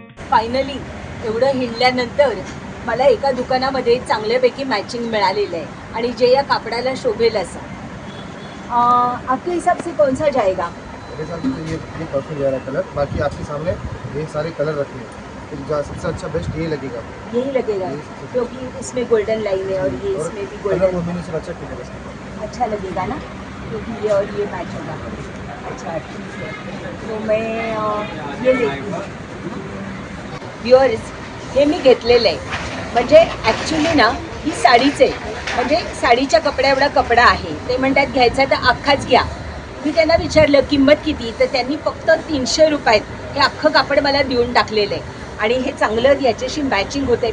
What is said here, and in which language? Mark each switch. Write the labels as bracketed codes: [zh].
[mr] Finally एवढं हिंडल्यानंतर मला एका दुकानामध्ये चांगल्यापैकी मॅचिंग मिळालेलं आहे आणि जे या कापडाला शोभेल असं। [hi] आपके हिसाब से कौन सा जाएगा? मेरे हिसाब से तो ये परफेक्ट जा रहा है कलर। बाकी आपके सामने ये सारे कलर रखे हैं, तो सबसे अच्छा बेस्ट ये लगेगा। यही लगेगा क्योंकि इसमें गोल्डन लाइन है और ये इसमें भी कलर गोल्डन कॉम्बिनेशन अच्छा किया है। अच्छा लगेगा ना, क्योंकि ये और ये मैच होगा। अच्छा ठीक है, तो मैं ये लेती हूँ। [mr] व्ह्युअर्स, हे मी घेतलेलं आहे, म्हणजे ॲक्च्युली ना ही साडीच आहे, म्हणजे साडीच्या कपड्या एवढा कपडा आहे। ते म्हणतात घ्यायचा तर अख्खाच घ्या। मी त्यांना विचारलं किंमत किती, तर त्यांनी फक्त 300 रुपयात हे अख्खं कापड मला देऊन टाकलेलं आहे आणि हे चांगलं याच्याशी मॅचिंग होतं आहे।